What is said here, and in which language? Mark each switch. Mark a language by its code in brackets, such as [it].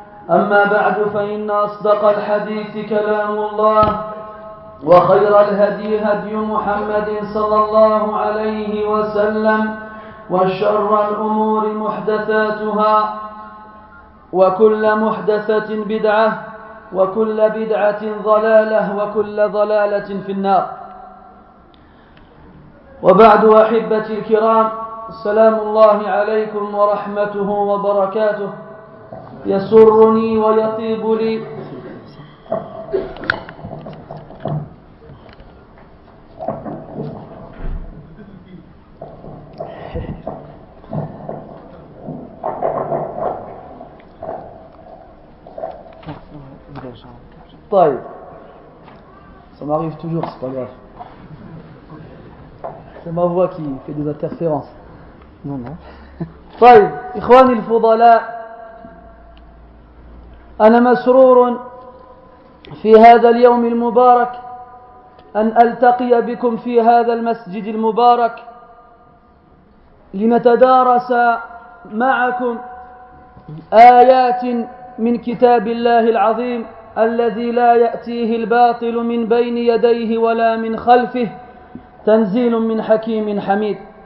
[ar] أما بعد، فإن أصدق الحديث كلام الله، وخير الهدي هدي محمد صلى الله عليه وسلم، وشر الأمور محدثاتها، وكل محدثة بدعة، وكل بدعة ضلالة، وكل ضلالة في النار. وبعد، أحبتي الكرام، سلام الله عليكم ورحمته وبركاته. يسرني ويطيب لي طيب، [fr] ça m'arrive toujours, c'est pas grave. C'est ma voix qui fait des interférences. Non. [ar] طيب، إخواني الفضلاء، أنا مسرور في هذا اليوم المبارك أن ألتقي بكم في هذا المسجد المبارك لنتدارس معكم آيات من كتاب الله العظيم الذي لا يأتيه الباطل من بين يديه ولا من خلفه، تنزيل من حكيم حميد.